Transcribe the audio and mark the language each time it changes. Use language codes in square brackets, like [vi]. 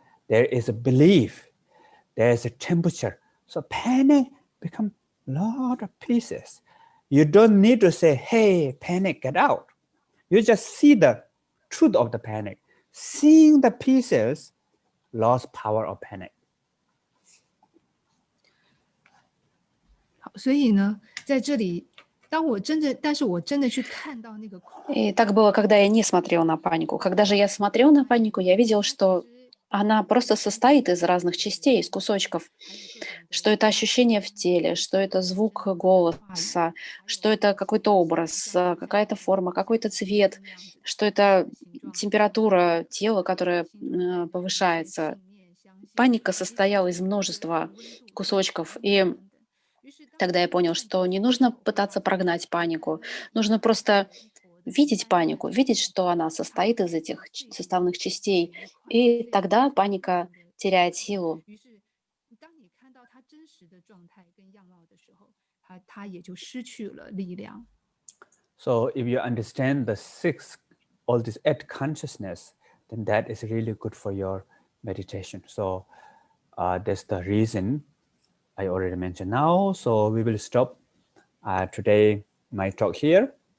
[en] There is a belief. There is a temperature. So panic become lot of pieces. You don't need to say, "Hey, panic, get out." You just see the truth of the panic. Seeing the pieces lost power of panic. [zh] 好，所以呢，在这里，但是我真的去看到那个空， [ru] И так было, когда я не смотрел на панику. Когда же я смотрел на панику, я видел, что она просто состоит из разных частей, из кусочков, что это ощущение в теле, что это звук голоса, что это какой-то образ, какая-то форма, какой-то цвет, что это температура тела, которая повышается. Паника состояла из множества кусочков, и тогда я понял, что не нужно пытаться прогнать панику, нужно просто видеть панику, видеть, что она состоит из этих составных частей, и тогда паника теряет силу. [zh] 于是当你看到它真实的状态跟样貌的时候，它也就失去了力量。 [en] So if you understand the 6, all this 8 consciousness, then that is really good for your meditation. So that's the reason I already mentioned now. So we will stop today my talk here.